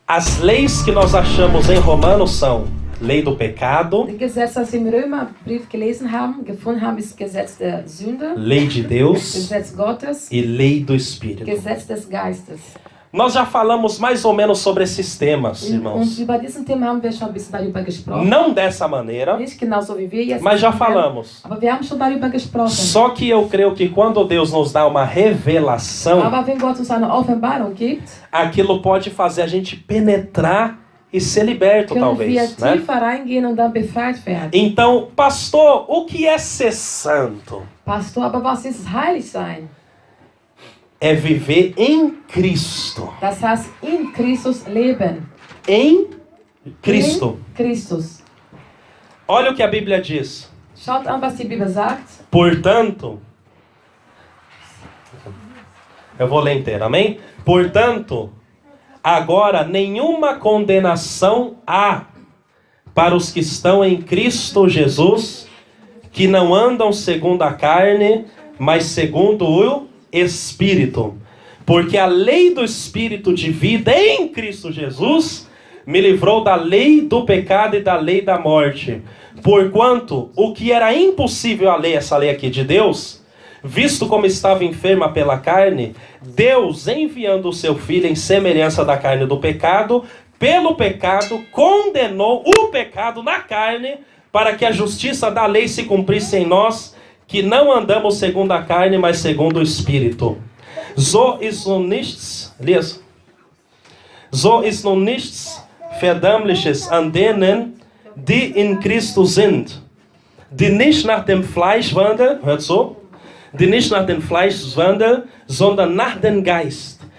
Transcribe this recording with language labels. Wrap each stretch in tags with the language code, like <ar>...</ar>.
<pt>As leis que nós achamos em Romanos são lei do pecado,</pt> <de>Das Gesetz, das wir im Römerbrief gefunden haben, ist Gesetz der Sünde,</de> <pt>lei de Deus</pt> <de>Gesetz Gottes,</de> <pt>e lei do Espírito.</pt> <de>Gesetz des Geistes.</de> <pt>Nós já falamos mais ou menos sobre esses temas,</pt> <de>Und</de> <pt>irmãos.</pt> <de>über diesen Thema haben wir schon ein bisschen darüber gesprochen.</de> <pt>Não dessa maneira,</pt> <de>Nicht genauso wie wir jetzt.</de> <pt>mas já</pt> <de>werden,</de> <pt>falamos.</pt> <de>Aber wir haben schon darüber gesprochen.</de> <pt>Só que eu creio que quando Deus nos dá uma revelação,</pt> <de>Aber wenn Gott uns eine Offenbarung gibt,</de> <pt>aquilo pode fazer a gente penetrar e ser liberto,</pt> <de>können wir</de> <pt>talvez, né?</pt> <de>tiefer reingehen und dann befreit werden.</de> <pt>Então, pastor, o que é ser santo?</pt> <de>Pastor, aber was ist heilig sein?</de> <pt>É viver em Cristo.</pt> <de>Das heißt, in Christus leben.</de> <pt>Em Cristo.</pt> <de>In Christus.</de> <pt>Olha o que a Bíblia diz.</pt> <de>Schaut an, was die Bibel sagt.</de> <pt>Portanto, eu vou ler inteiro, amém? Portanto, agora nenhuma condenação há para os que estão em Cristo Jesus, que não andam segundo a carne, mas segundo o Espírito. Porque a lei do Espírito de vida em Cristo Jesus me livrou da lei do pecado e da lei da morte. Porquanto o que era impossível a lei, essa lei aqui de Deus, visto como estava enferma pela carne, Deus, enviando o seu Filho em semelhança da carne do pecado, pelo pecado, condenou o pecado na carne, para que a justiça da lei se cumprisse em nós, que não andamos segundo a carne, mas segundo o Espírito.</pt> <de>So ist nun nichts, so ist nun nichts Verdämmliches an denen, die in Christus sind, die nicht nach dem Fleisch wandeln, hört so, die nicht nach dem Fleisch wandeln, sondern nach dem Geist.</de>